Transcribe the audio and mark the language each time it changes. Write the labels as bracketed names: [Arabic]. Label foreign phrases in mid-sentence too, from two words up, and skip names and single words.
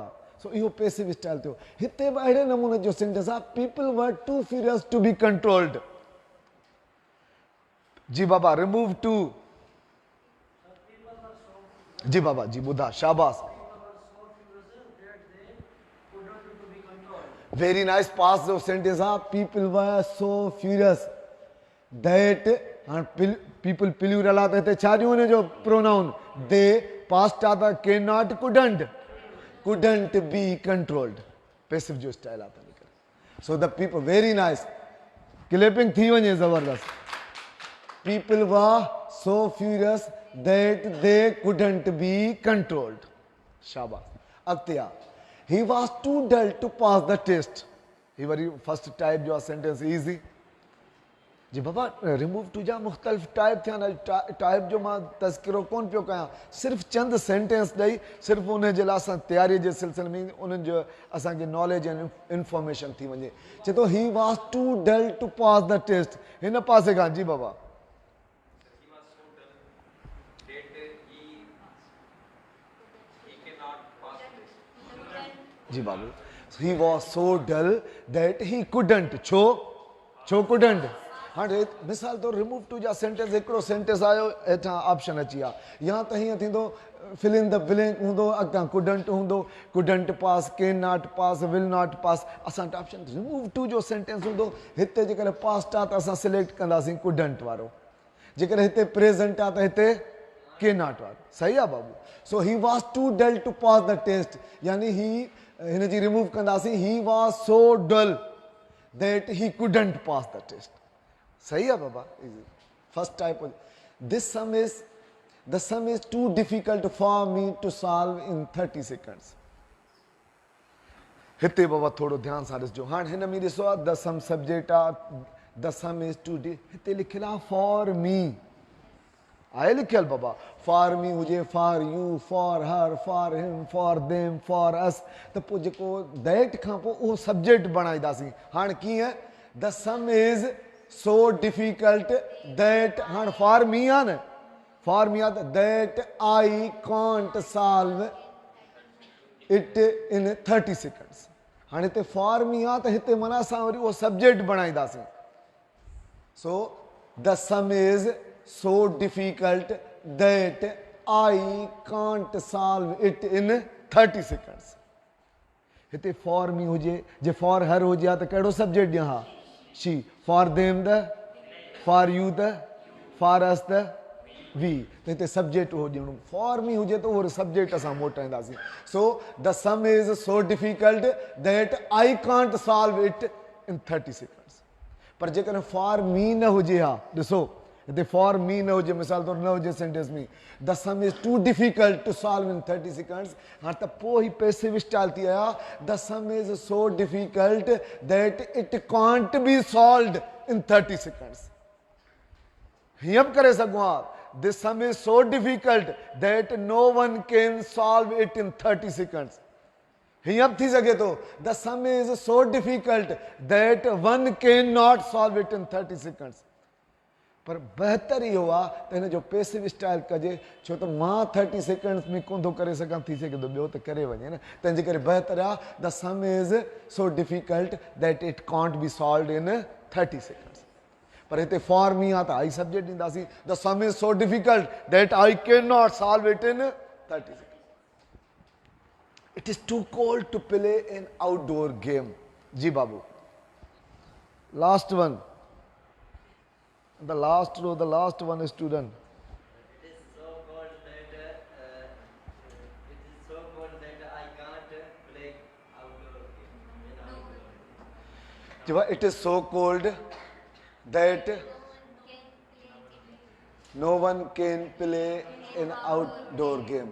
[Sindhi] सो इहो [English] passive style [Sindhi] थियो। हिते बि अहिड़े नमूने जो सेंटेंस आहे, [English] people were too furious to be controlled। [Sindhi] जी बाबा, [English] remove to। [Sindhi] जी बाबा जी ॿुधा, शाबाश, [English] very nice. [Sindhi] पास जो सेंटेंस आहे, [English] people were so furious that, [Sindhi] हाणे पीपल प्लूरल आहे त हिते छा ॾियूं हुनजो प्रोनाउन, दे। पास्ट आहे त [English] can not, couldn't be controlled, [Sindhi] पैसिव जो स्टाइल आहे तंहिं करे। [English] so the people, very nice, [Sindhi] क्लैपिंग थी वञे ज़बरदस्त। [English] people were so furious that they couldn't be controlled. [Sindhi] शाबाश। अॻिते आहे, [English] he was too dull to pass the test। [Sindhi] ही वरी [English] first type [Sindhi] जो आहे सेंटेंस ईज़ी। जी बाबा, [English] remove to [Sindhi] जा मुख़्तलिफ़ टाइप थिया आहिनि। टाइप जो मां तज़किरो कोन पियो कयां, सिर्फ़ु चंद सेंटेंस ॾेई सिर्फ़ु उन जे लाइ असां तयारीअ जे सिलसिले में उन्हनि जो असांखे नॉलेज ऐं इंफॉर्मेशन थी वञे। चए थो [English] he was too dull to pass the test, [Sindhi] हिन पासे खां। जी बाबा, जी बाबू, [English] he was so dull that he couldn't, छो couldn't। [Sindhi] हाणे मिसाल तौरु [English] remove to [Sindhi] जा सेंटेंस, हिकिड़ो सेंटेंस आयो, हेठां ऑप्शन अची विया, या त हीअं थींदो [English] fill in the blank [Sindhi] हूंदो, अॻितां couldn't हूंदो, [English] couldn't pass, can not pass, will not pass। [Sindhi] असां वटि ऑप्शन [English] remove to [Sindhi] जो सेंटेंस हूंदो, हिते जेकॾहिं पास्ट आहे त असां सिलेक्ट कंदासीं couldn't वारो, जेकॾहिं हिते प्रेज़ेंट आहे त हिते [English] can not [Sindhi] वारो। सही आहे बाबू। [English] so he was too dull to pass the test, [Sindhi] यानी ही हिन जी रिमूव कंदासीं, [English] he was so dull that he couldn't pass the test। [Sindhi] सही आहे बाबा, [English] first type. this sum is, the sum is too difficult for me to solve in 30 seconds। [Sindhi] हिते बाबा थोरो ध्यान सां ॾिसजो। हाणे हिन में ॾिसो आहे, [English] the sum [Sindhi] सब्जेक्ट आहे, [English] the sum is too [Sindhi] हिते लिखियल आहे [English] for me [Sindhi] आहे लिखियल बाबा [English] for me [Sindhi] हुजे [English] for you for her for him for them for us [Sindhi] त पोइ जेको दैट खां पोइ उहो सब्जेक्ट बणाईंदासीं हाणे कीअं [English] the sum is so difficult that [Sindhi] हाणे [English] for me [Sindhi] आहे न [English] for me [Sindhi] आहे त [English] that I can't solve it in 30 seconds [Sindhi] हाणे हिते [English] for me [Sindhi] आहे त हिते माना असां वरी उहो सब्जेक्ट बणाईंदासीं [English] so the sum is so difficult that I can't solve it in 30 seconds हिते for me [Sindhi] हुजे जे [English] for her [Sindhi] हुजे हा त कहिड़ो सब्जेक्ट ॾियां हा [English] she for them the for you the for us the we [Sindhi] त हिते सब्जेक्ट उहो ॾियणो [English] for me [Sindhi] हुजे त उहो सब्जेक्ट असां मोटाईंदासीं [English] so the sum is so difficult that I can't solve it in 30 seconds [Sindhi] पर जेकॾहिं [English] for me [Sindhi] न हुजे हा ॾिसो हिते [English] for me [Sindhi] न हुजे मिसाल तौरु न हुजे सेंटेंस में [English] the sum is too difficult to solve in 30 seconds [Sindhi] हाणे त पोइ ई पैसिव स्टाइल थी आया [English] the sum is so difficult that it can't be solved in 30 seconds [Sindhi] हीअं बि करे सघूं हा [English] this sum is so difficult that no one can solve it in 30 seconds [Sindhi] हीअं बि थी सघे थो [English] the sum is so difficult that one can not solve it in [Sindhi] 30 seconds पर बहितर इहो आहे त हिन जो [English] passive style [Sindhi] कजे छो त मां 30 seconds में कोन थो करे सघां थी सघे थो ॿियो त करे वञे न तंहिंजे करे बहितर आहे [English] the sum is so difficult that it can't be solved in 30 seconds [Sindhi] पर हिते [English] for me [Sindhi] आहे त [English] I subject ॾींदासीं the sum is so difficult that I can not solve it in 30 seconds it is too cold to play in outdoor game [Sindhi] जी बाबू [English] last one The last row, the last one is student. It is so cold that I can't play outdoor game. It is so cold that no one can play an outdoor game.